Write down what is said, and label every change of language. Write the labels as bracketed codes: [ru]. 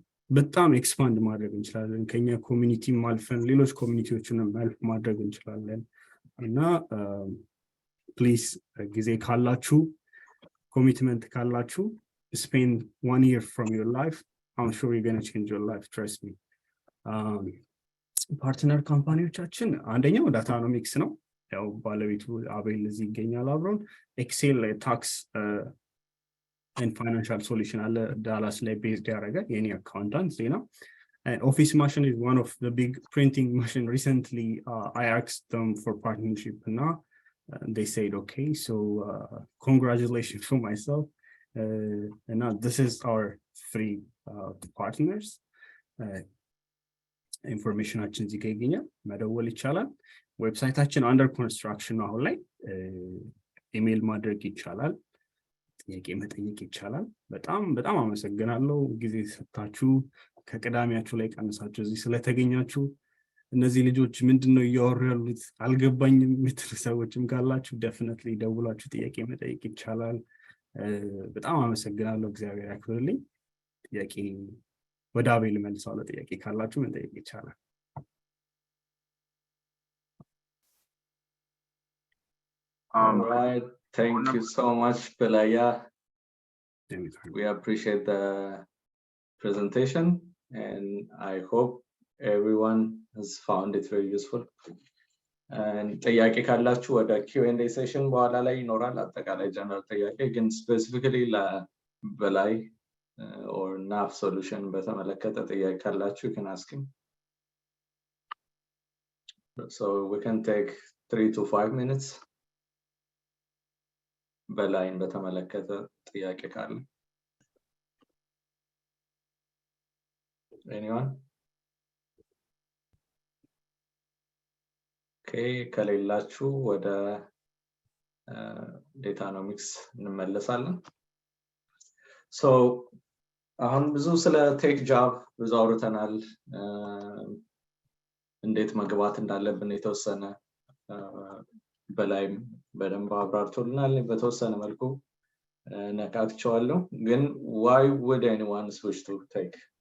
[am] በጣም ኤክስፓንድ ማድረግ እንችላለን ከኛ ኮሚኒቲ ማልፈን ሌሎች ኮሚኒቲዎችንም ማልፍ ማድረግ እንችላለን። እና ፕሊዝ ጊዜ ካላችሁ ኮሚትመንት ካላችሁ [en] spend 1 year from your life. I'm sure you're going to change your life, trust me። [am] ፓርትነር ካምፓኒዎቻችን አንደኛው ዳታኖሚክስ ነው። ያው ባለቤቱ አቤል እዚህ ይገኛል አብሮን። ኤክሴል ታክስ [en] and financial solution [am] አለ ዳላስ ላይ ቤዝድ ያደረገ የኔ አካውንታንት ዜና። [en] And Office Machine is one of the big printing machine. Recently, I asked them for partnership and they said, okay, so congratulations for myself. And now this is our 3 partners. [am] Information አችን እዚህ ይገኛል መደወል ይቻላል። ዌብሳይታችን [en] under construction [am] ነው አሁን ላይ። ኢሜል ማድረግ ይቻላል። ጥያቄ መጠየቅ ይቻላል። በጣም አመሰግናለሁ ጊዜ ሰጣችሁ ከቅዳሜያችሁ ላይ ቀንሳችሁ እዚህ ስለተገኛችሁ። እነዚህ ልጆች ምንድነው እያወሩ ያሉት አልገባኝም የምትሉ ሰዎችም ካላችሁ definitely ደውላችሁ ጥያቄ መጠየቅ ይቻላል። በጣም አመሰግናለሁ። እግዚአብሔር ያክብርልኝ። ጥያቄ ወደ አቤል መልሳለሁ። ጥያቄ ካላችሁ መጠየቅ ይቻላል። [en] Right. Thank you so much, Pelaya. We appreciate the presentation and I hope everyone has found it very useful. [am] And ጥያቄ ካላችሁ ወደ Q&A session በኋላ ላይ ይኖራል። አጠቃላይ ጀነራል ጥያቄ ግን specifically ለበላይ or NAV solution በተመለከተ ጥያቄ ካላችሁ [en] you can ask him. So we can take 3 to 5 minutes. [am] በላይን በተመለከተ ጥያቄ ካለ anyone? Okay, ከሌላችሁ ወደ ዳታኖሚክስ እንመለሳለን። So አሁን ብዙ ስለ ቴክ ጃብ ብዙ አውርተናል። እንዴት መግባት እንዳለብን የተወሰነ በላይም በደንብ አብራርቶልናል። በተወሰነ መልኩ ነካክቸዋለሁ። ግን [en] why would anyone switch to tech?